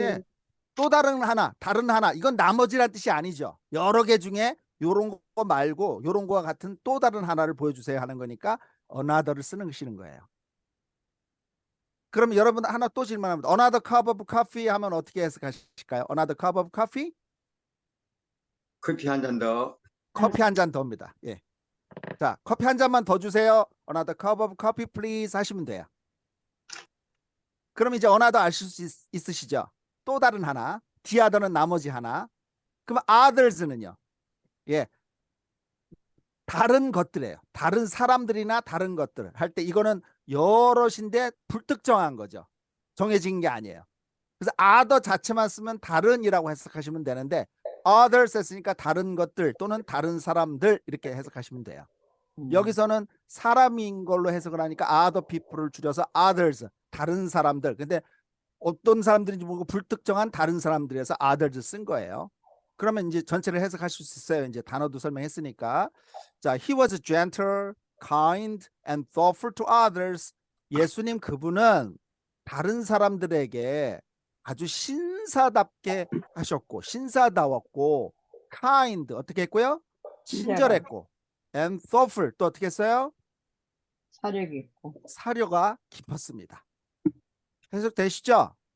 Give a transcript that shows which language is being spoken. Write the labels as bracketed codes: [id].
[ko] 예, 또 다른 하나, 다른 하나. 이건 나머지란 뜻이 아니죠. 여러 개 중에 요런 거 말고 요런 거와 같은 또 다른 하나를 보여주세요 하는 거니까 another를 쓰시는 거예요. 그럼 여러분 하나 또 질문합니다. [en] Another cup of coffee [ko] 하면 어떻게 해석하실까요? [en] Another cup of coffee? [ko] 커피 한 잔 더. 커피 한 잔 더입니다. 예. 자, 커피 한 잔만 더 주세요. [en] Another cup of coffee please [ko] 하시면 돼요. 그럼 이제 another 아실 수 있으시죠? 또 다른 하나. the other는 나머지 하나. 그럼 others는요? 예. 다른 것들이에요. 다른 사람들이나 다른 것들 할 때 이거는 여럿인데 불특정한 거죠. 정해진 게 아니에요. 그래서 other 자체만 쓰면 다른이라고 해석하시면 되는데 others 했으니까 다른 것들 또는 다른 사람들 이렇게 해석하시면 돼요. 여기서는 사람인 걸로 해석을 하니까 other people을 줄여서 others 다른 사람들. 근데 어떤 사람들인지 모르고 불특정한 다른 사람들에서 others 쓴 거예요. 그러면 이제 전체를 해석하실 수 있어요. 이제 단어도 설명했으니까. [en] 자, he was gentle, kind, and thoughtful to others. [ko] 예수님 그분은 다른 사람들에게 아주 신사답게 하셨고, 신사다웠고, kind 어떻게 했고요? 친절했고, and thoughtful 또 어떻게 했어요? 사력이 있고. 사려가 깊었습니다. 해석되시죠?